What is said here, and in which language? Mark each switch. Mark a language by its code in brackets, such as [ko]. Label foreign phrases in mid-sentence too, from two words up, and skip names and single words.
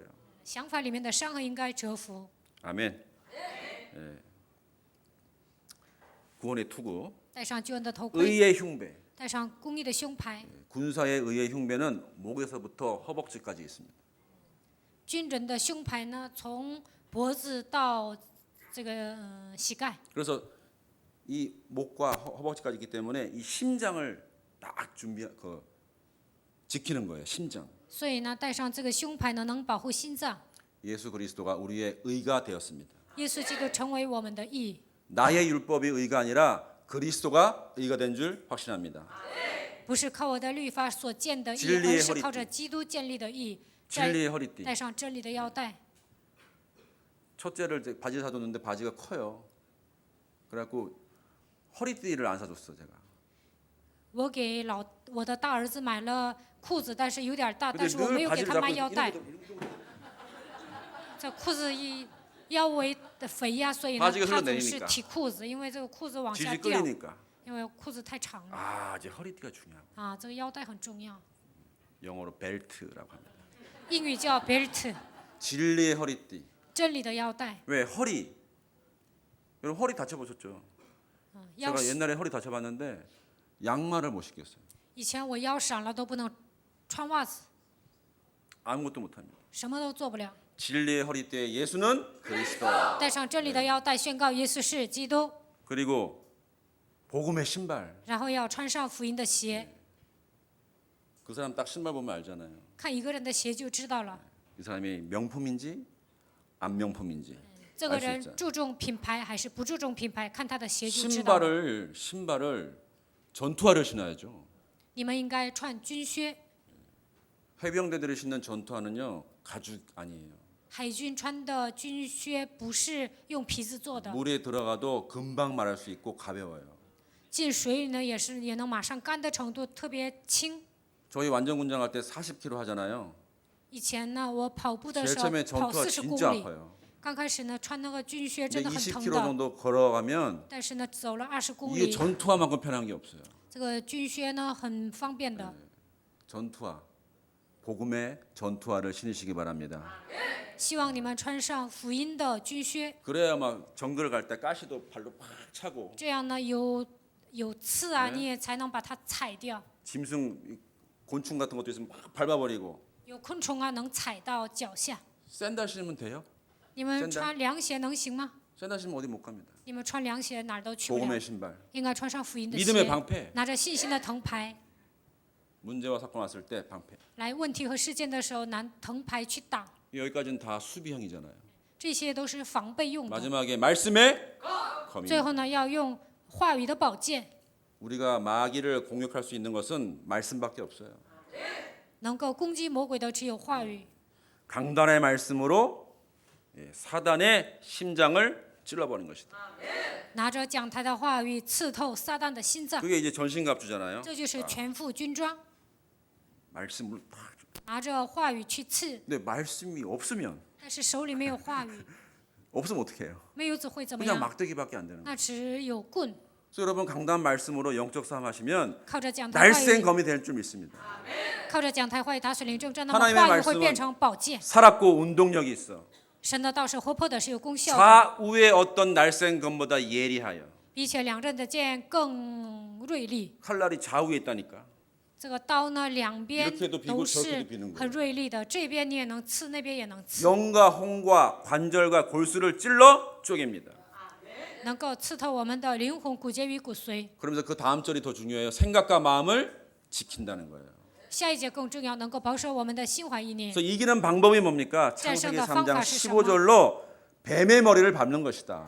[zh] 想法里面的伤痕应该折服。 [ko] 아멘. 예. 구원의 투구, [zh] 戴上救恩的头盔， [ko] 의의 흉배. [zh] 戴上公义的胸牌。 [ko] 군사의 의의 흉배는 목에서부터 허벅지까지 있습니다. [zh] 军人的胸牌呢，从脖子到这个膝盖。 [ko] 그래서 이 목과 허벅지까지 있기 때문에 이 심장을 딱 지키는 거예요. 심장. [zh] 所以呢，戴上这个胸牌呢，能保护心脏。 [ko] 예수 그리스도가 우리의 의가 되었습니다. [zh] 耶稣基督成为我们的义， [ko] 나의 율법이 의가 아니라 그리스도가 의가 된 줄 확신합니다. [zh] 不是靠我的律法所建的义， [ko] 진리의 [zh] 而是 [ko] 허리띠 [zh] 靠着基督建立的义。戴 [ko] 진리의 허리띠. [zh] 戴上真理的腰带。 [ko] 첫째를 이제 바지 사줬는데 바지가 커요. 그래갖고 허리띠를 안 사줬어 제가. [zh] 我给我的大儿子买了裤子，但是有点大， [ko] 근데 [zh] 但是我没 [ko] 늘 [zh] 有给 [ko] 바지를 [zh] 他 [ko] 잡고 [zh] 买腰带。 [ko] 이러고 [zh] 这裤子腰围的肥呀，所以呢， [ko] 바지가 [zh] 他总 [ko] 흘러내리니까 [zh] 是提裤子，因为这个裤子往下 [ko] 질질 [zh] 掉， [ko] 끌리니까. [zh] 因为裤子太长了 [ko] 아 이제 허리띠가 중요하고 [zh] 啊。这个腰带很重要， [ko] 영어로 벨트라고 합니다. [zh] 英语叫 belt， [ko] 진리의 허리띠. [zh] 真理的腰带。 [ko] 왜 허리? 여러분 허리 다쳐보셨죠? [zh] 腰 [ko] 제가 옛날에 허리 다쳐봤는데 양말을 못 신겠어요. [zh] 以前我腰闪了都不能穿袜子， [ko] 아무것도 못합니다. [zh] 什么都做不了。 [ko] 진리의 허리띠에 예수는 그리스도. [zh] 戴上真理的腰带，宣告耶稣是基督， [ko] 그리고 복음의 신발. [zh] 然后要穿上福音的鞋。 [ko] 그 사람 딱 신발 보면 알잖아요. [zh] 看一个人的鞋就知道了， [ko] 이 사람이 명품인지 안 명품인지. [zh] 这个 [ko] 알수 [zh] 人 [ko] 있죠. [zh] 注重品牌还是不注重品牌，看他的鞋就知道了。 [ko] 신발을 전투화를 신어야죠. [zh] 你们应该穿军靴， [ko] 해병대들이 신는 전투화는요 가죽 아니에요. [zh] 海军穿的军靴不是用皮子做的， [ko] 물에 들어가도 금방 말할 수 있고 가벼워요. [zh] 进水里呢也能马上干的程度，特别轻。 [ko] 저희 완전군장 할 때 40km 하잖아요. [zh] 以前呢，我跑步的 [ko] 제일 [zh] 时候 [ko] 처음에 [zh] 跑 [ko] 전투화 [zh] 40 [ko] 진짜 [zh] 公里， [ko] 아파요. [zh] 刚开始呢穿那个军靴 [ko] 근데 [zh] 真的很疼 [ko] 20km [zh] 的， [ko] 정도 걸어가면 [zh] 但是呢走了20公 [ko] 이게 [zh] 里， [ko] 전투화만큼 편한 게 없어요. [zh] 这个军靴呢很方便的。 [ko] 전투화, 복음의 전투화를 신으시기 바랍니다. [zh] 希望你们穿上福音的军靴， [ko] 그래야 막 정글 갈 때 가시도 발로 팍 차고 [zh] 这样呢有刺啊，你也才能把它踩掉。 [ko] 짐승 곤충 같은 것도 있으면 막 밟아버리고 [zh] 有昆虫啊能踩到脚下。 [ko] 샌들 신으면 돼요? [zh] 你们 [ko] 샌들 [zh] 穿凉鞋能行吗？ [ko] 샌들 신으면 어디 못 갑니다. [zh] 你们穿凉鞋哪儿都去不了 [ko] 복음의 ， 신발, [zh] 应该穿上福音的 [ko] 믿음의 [zh] 鞋， [ko] 방패. [zh] 拿着信心的藤牌。 [ko] 문제와 사건 왔을 때 방패. [zh] 来问题和事件的时候，拿藤牌去挡， [ko] 여기까지는 다 수비형이잖아요. [zh] 这些都是防备用的。 [ko] 마지막에 말씀의 [zh] 最 [ko] 검입니다. [zh] 后呢，要用话语的宝剑， [ko] 우리가 마귀를 공격할 수 있는 것은 말씀밖에 없어요. [zh] 能够攻击魔鬼的只有话语。 [ko] 강단의 말씀으로 사단의 심장을 찔러버리는 것이다. [zh] 拿着讲台的话语刺透撒旦的心脏， [ko] 그게 이제 전신갑주잖아요. [zh] 这就是全副军装， [ko] 말씀을 팍. [zh] 拿着话语去刺。 [ko] 근데 말씀이 없으면 [zh] 但是手里没有话语， [ko] 없으면 어떻게 해요? [zh] 没有子会怎么 [ko] 그냥 [zh] 样？ [ko] 막대기밖에 안 되는 거예요. [zh] 那只有棍。 [ko] 그래서 여러분 강단 말씀으로 영적 싸움 하시면 [zh] 靠着讲台话 [ko] 날쌘 [zh] 语， [ko] 검이 될 줄 믿습니다. [zh] 靠着讲台话语打水灵正战，那么 [ko] 하나님의 [zh] 话语 [ko] 말씀은 [zh] 会变成宝剑。 [ko] 살았고 운동력이 있어. [zh] 神的道是活泼的，是有功效的， [ko] 좌우의 어떤 날쌘 검보다 예리하여. [zh] 比起两刃的剑更锐利。 [ko] 칼날이 좌우에 있다니까. [zh] 这个刀呢，两边 [ko] 이렇게도 비고 [zh] 都 [ko] 저렇게도 [zh] 是 [ko] 비는 거예요. [zh] 很锐利的，这边你也能刺，那边也能刺， [ko] 영과 홍과 관절과 골수를 찔러 쪼갭니다. [zh] 能够刺透我们的灵魂、骨节与骨髓。 [ko] 그러면서 그 다음 절이 더 중요해요. 생각과 마음을 지킨다는 거예요. [zh] 下一节更重要，能够保守我们的心怀意念。 [ko] 그래서 이기는 방법이 뭡니까? 창세기 3장 15절로 뱀의 머리를 밟는 것이다.